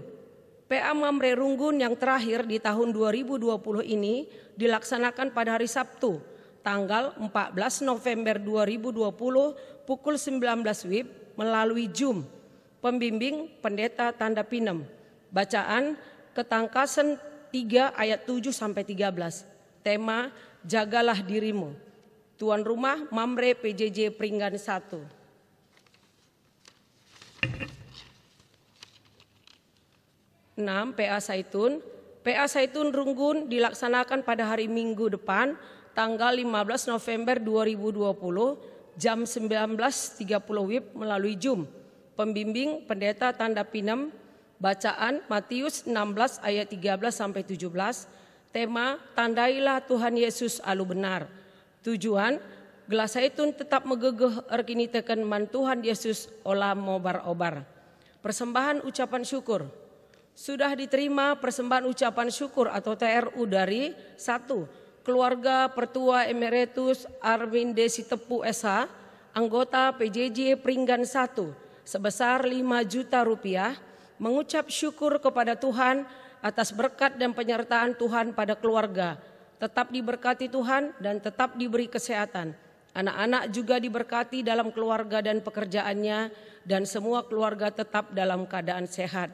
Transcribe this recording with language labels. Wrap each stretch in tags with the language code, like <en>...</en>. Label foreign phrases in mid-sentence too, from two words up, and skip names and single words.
<id>PA Mamre Runggun yang terakhir di tahun 2020 ini dilaksanakan pada hari Sabtu tanggal 14 November 2020 pukul 19 WIB melalui Zoom. Pembimbing Pendeta Tanda Pinem. Bacaan Ketangkasan 3 ayat 7 sampai 13. Tema Jagalah Dirimu. Tuan rumah Mamre PJJ Pringgan 1. PA Saitun. PA Saitun Runggun dilaksanakan pada hari Minggu depan tanggal 15 November 2020 jam 19.30 WIB melalui Zoom. Pembimbing Pendeta Tanda Pinem. Bacaan Matius 16 ayat 13 sampai 17. Tema Tandailah Tuhan Yesus alu benar.</id> <btx>Tujuan gelas saitun tetap megegeh erkinitekan man Tuhan Yesus olah mobar-obar.</btx> <id>Persembahan ucapan syukur. Sudah diterima persembahan ucapan syukur atau TRU dari 1. keluarga Pertua Emeritus Arvin Desi Tepu SH, anggota PJJ Pringgan 1 sebesar 5 juta rupiah, mengucap syukur kepada Tuhan atas berkat dan penyertaan Tuhan pada keluarga. Tetap diberkati Tuhan dan tetap diberi kesehatan. Anak-anak juga diberkati dalam keluarga dan pekerjaannya, dan semua keluarga tetap dalam keadaan sehat.</id>